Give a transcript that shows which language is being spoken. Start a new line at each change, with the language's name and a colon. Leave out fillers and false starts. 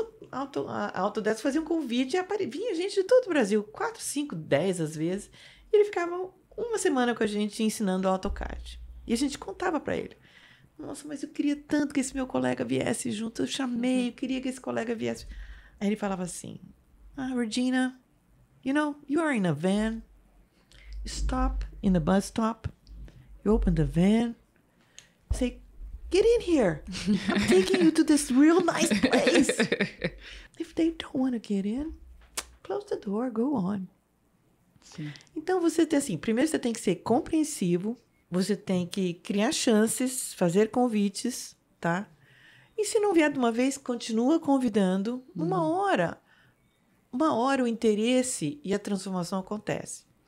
Portuguese: A Autodesk fazia um convite e vinha gente de todo o Brasil, 4, 5, 10 às vezes, e ele ficava uma semana com a gente ensinando AutoCAD. E a gente contava para ele, nossa, mas eu queria tanto que esse meu colega viesse junto, eu chamei, eu queria que esse colega viesse. Aí ele falava assim,
English: Regina, you are in a van, you stop in the bus stop, you open the van, say, get in here. I'm taking you to this real nice place. If they don't want to get in, close the door, go on.
Portuguese: Sim. Então, você tem assim, primeiro você tem que ser compreensivo, você tem que criar chances, fazer convites, tá? E se não vier de uma vez, continua convidando. Uma hora o interesse e a transformação acontece.